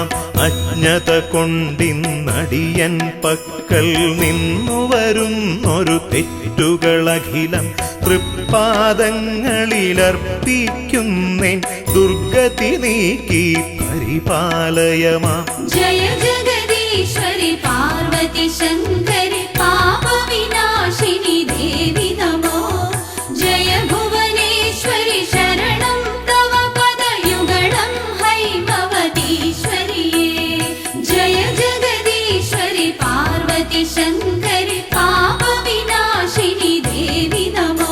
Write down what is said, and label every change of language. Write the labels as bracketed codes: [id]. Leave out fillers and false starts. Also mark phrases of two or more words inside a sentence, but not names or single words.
[ml] അജ്ഞത കൊണ്ടിന്നടിയൻ പക്കൽ നിന്നു വരുന്നൊരു തെറ്റുകളഖിലം തൃപ്പാദങ്ങളിലർപ്പിക്കുന്നേൻ ദുർഗതി നീക്കി പരിപാലയമാം. [sa] जय जगदीश्वरि पार्वती शङ्करि पापविनाशिनि देवि नमो. जय भुवनेश्वरि शरणं तव पदयुगलं हैमवतीश्वरिये. जय जगदीश्वरि पार्वती शङ्करि पापविनाशिनि देवि नमो.